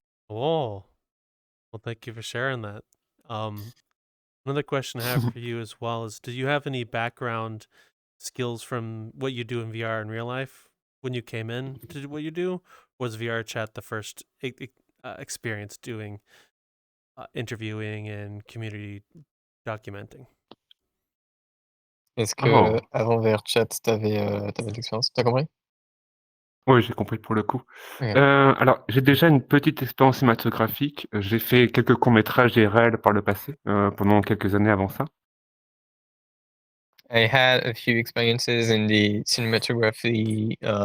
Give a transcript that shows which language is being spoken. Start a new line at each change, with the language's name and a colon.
English: Oh, well, thank you for sharing that. Another question I have for you as well is, do you have any background skills from what you do in VR in real life when you came in to do what you do? Was VRChat the first experience doing interviewing and community documenting?
French: Est-ce que Oh, avant VRChat, t'avais de l'expérience? T'as compris? oui, j'ai compris pour le coup.
English: Okay.
French: Alors, j'ai déjà une petite expérience cinématographique. J'ai fait quelques courts-métrages IRL par le passé, pendant quelques années avant ça.
English: I had a few experiences in the cinematography.